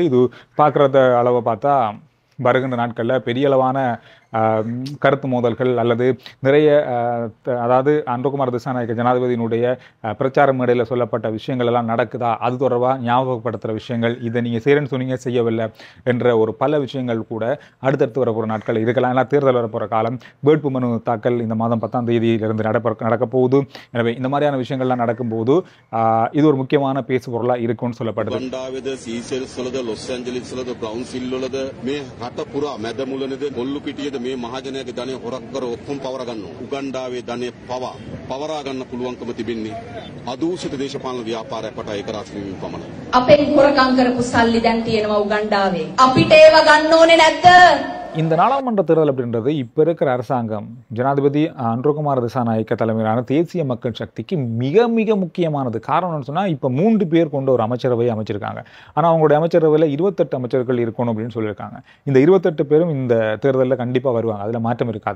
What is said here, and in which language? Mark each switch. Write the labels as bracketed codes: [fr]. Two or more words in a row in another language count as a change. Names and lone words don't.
[ta] இது பார்க்குறத அளவை பார்த்தா வருகின்ற நாட்களில் பெரிய அளவான கருத்து மோதல்கள் அல்லது நிறைய, அதாவது அன்றகுமார திசாநாயக்க ஜனாதிபதியினுடைய பிரச்சார மேடையில் சொல்லப்பட்ட விஷயங்கள் எல்லாம் நடக்குதா, அது தொடர்பாக ஞாபகப்படுத்துகிற விஷயங்கள், இதை நீங்கள் செய்கிறேன்னு சொன்னீங்க செய்யவில்லை என்ற ஒரு பல விஷயங்கள் கூட அடுத்தடுத்து வரப்போகிற நாட்கள் இருக்கலாம். எல்லாம் தேர்தல் வரப்போகிற காலம், வேட்பு மனு தாக்கல் இந்த மாதம் 10ஆம் தேதியிலிருந்து நடக்க போகுது. எனவே இந்த மாதிரியான விஷயங்கள்லாம் நடக்கும்போது இது ஒரு முக்கியமான பேசு பொருளாக இருக்கும்னு சொல்லப்படுது. [si] මේ මහජනයාගේ ධනය හොරක් කර ඔක්කොම පවර ගන්නවා. උගන්ඩාවේ ධනය පවරා ගන්න පුළුවන්කම තිබෙන්නේ අදූෂිත දේශපාලන ව්‍යාපාරයක් වටා ඒක රාජ්‍ය පමණයි. අපෙන් හොරකම් කරපු සල්ලි දැන් තියෙනවා උගන්ඩාවේ. අපිට ඒව ගන්න ඕනේ නැද්ද? [ta] இந்த நாடாளுமன்ற தேர்தல் அப்படின்றது இப்போ இருக்கிற அரசாங்கம், ஜனாதிபதி அன்றகுமார திசாநாயக்க தலைமையிலான தேசிய மக்கள் சக்திக்கு மிக மிக முக்கியமானது. காரணம்னு சொன்னால், இப்போ 3 பேர் கொண்ட ஒரு அமைச்சரவையை அமைச்சிருக்காங்க. ஆனால் அவங்களுடைய அமைச்சரவையில் 28 அமைச்சர்கள் இருக்கணும் அப்படின்னு சொல்லியிருக்காங்க. இந்த 28 பேரும் இந்த தேர்தலில் கண்டிப்பாக வருவாங்க, அதில் மாற்றம் இருக்காது.